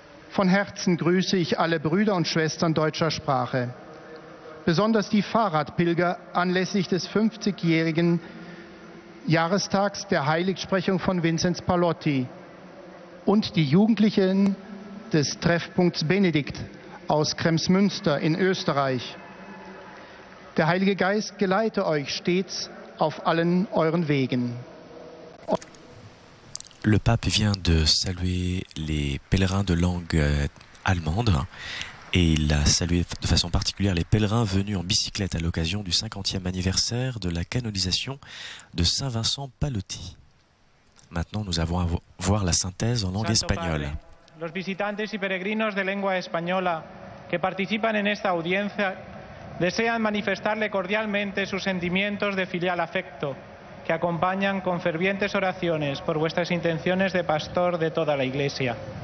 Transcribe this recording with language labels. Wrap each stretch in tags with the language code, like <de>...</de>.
<de>Von Herzen grüße ich alle Brüder und Schwestern deutscher Sprache, besonders die Fahrradpilger anlässlich des 50-jährigen Jahrestags der Heiligsprechung von Vinzenz Pallotti und die Jugendlichen des Treffpunkts Benedikt aus Kremsmünster in Österreich. Der Heilige Geist geleite euch stets auf allen euren Wegen.</de> <fr>Le pape vient de saluer les pèlerins de langue allemande et il a salué de façon particulière les pèlerins venus en bicyclette à l'occasion du 50e anniversaire de la canonisation de Saint Vincent Pallotti. Maintenant, nous avons à voir la synthèse en langue espagnole.</fr> <es>Los visitantes y peregrinos de lengua española que participan en esta audiencia desean manifestarle cordialmente sus sentimientos de filial afecto que acompañan con fervientes oraciones por vuestras intenciones de pastor de toda la Iglesia.</es>